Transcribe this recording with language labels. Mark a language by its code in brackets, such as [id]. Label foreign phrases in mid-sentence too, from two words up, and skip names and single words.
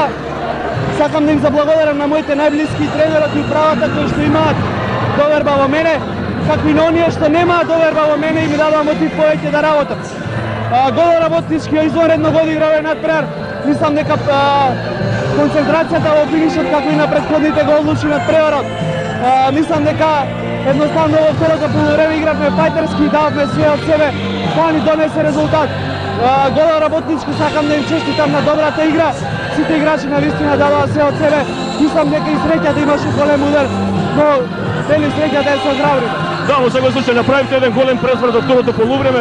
[mk] Сакам да им заблагодарам на моите најблиски тренерот и управата кои што имаат доверба во мене, какви на оние што немаат доверба во мене и ми дадоа мотив повеќе да работам. Godel Работнички извонредно го одигра овој надпрер. Мислам дека концентрацијата во финишот како и на претходните го одлучи надпреварот. Мислам дека [sr] Jednostavno ovo [mk] vторото полувреме игравме фајтерски, дававме све од себе, тоа ни донесе резултат. Гола Работнички, сакам да им честитам на добрата игра. Сите играчи навистина дадоа све од себе. Мислам дека и среќата имаше голем удар, но дали среќата е со гравриме. Да, во секој случај направивте еден голем пресврат во второто полувреме.